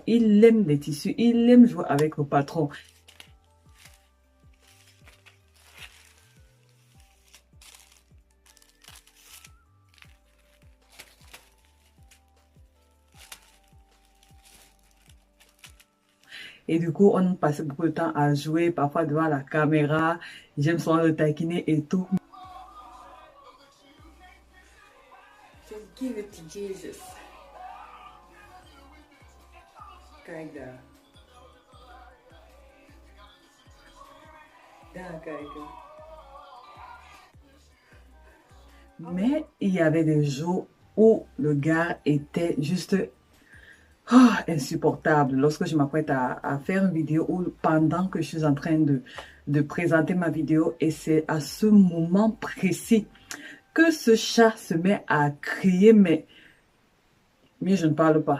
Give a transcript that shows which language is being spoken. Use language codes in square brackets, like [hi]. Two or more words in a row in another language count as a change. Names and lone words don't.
[fr] Il aime les tissus, il aime jouer avec le patron. Et du coup, on passait beaucoup de temps à jouer, parfois devant la caméra. J'aime souvent le taquiner et tout. [en] Just give it to Jesus. [nl] Kijk daar. [fr] Mais il y avait des jours où le gars était juste insupportable. Lorsque je m'apprête à faire une vidéo ou pendant que je suis en train de présenter ma vidéo, et c'est à ce moment précis que ce chat se met à crier, mais je ne parle pas.